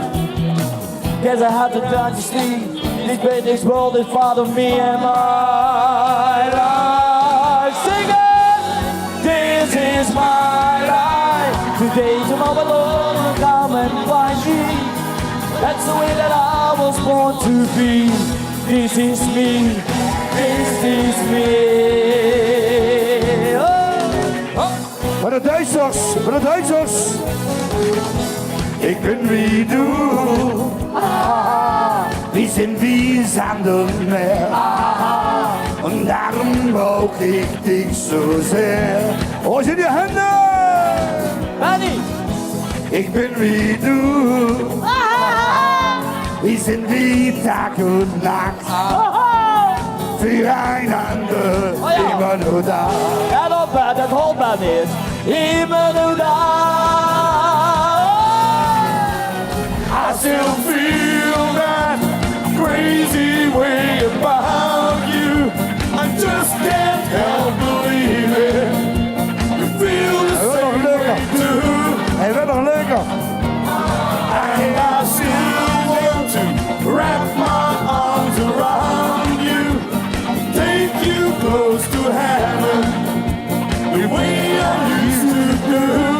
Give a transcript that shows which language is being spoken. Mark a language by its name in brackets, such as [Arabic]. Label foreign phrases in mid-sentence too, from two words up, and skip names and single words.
[English] Guess I had to dance to sleep. This world is part of me and my life. Sing it! This is my life. Today, tomorrow, Lord will come and find me. That's the way that I was born to be. This is me. This is me. [Dutch] Voor de Duitsers, voor de Duitsers. [German] Ik ben wie du. Wir sind wie Sand und Meer. Und darum brauch ich dich so sehr. [Dutch] Hoor je die handen? Benny! [German] Ich bin wie du. Wir sind wie Tag und Nacht. Füreinander immer nur da. [Dutch] Ja, dat hoort mij niet. [German] Immer nur da. [English] I still feel that crazy way about you. I just can't help believing you feel the same way too. [Dutch] Hij werd nog leuker. [English] And I still want to wrap my arms around you, take you close to heaven, the way I used to do.